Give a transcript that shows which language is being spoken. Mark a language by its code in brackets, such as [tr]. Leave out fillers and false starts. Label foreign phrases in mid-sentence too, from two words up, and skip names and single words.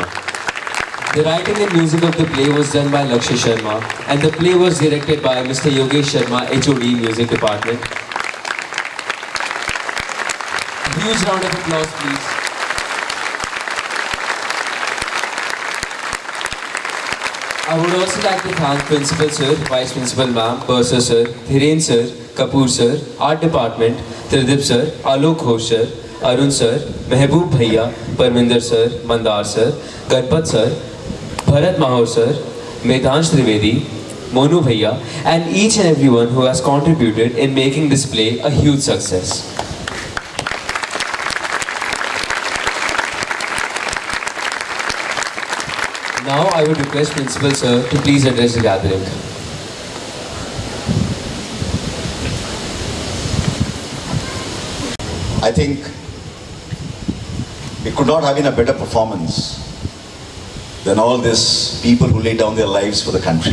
[en] The writing and music of the play was done by Lakshay Sharma and the play was directed by Mr. Yogesh Sharma, HOD Music Department. A huge round of applause, please. I would also like to thank Principal Sir, Vice Principal Ma'am, Bursar Sir, Dhiren Sir, Kapoor Sir, Art Department, Tridip Sir, Alok Ghosh Sir, Arun Sir, Mehboob Bhaiya, Parminder Sir, Mandar Sir, Ganpat Sir, Bharat Mahur Sir, Medhansh Trivedi, Monu Bhaiya, and each and everyone who has contributed in making this play a huge success. Now I would request Principal Sir to please address the gathering. I think it could not have been a better performance than all these people who laid down their lives for the country.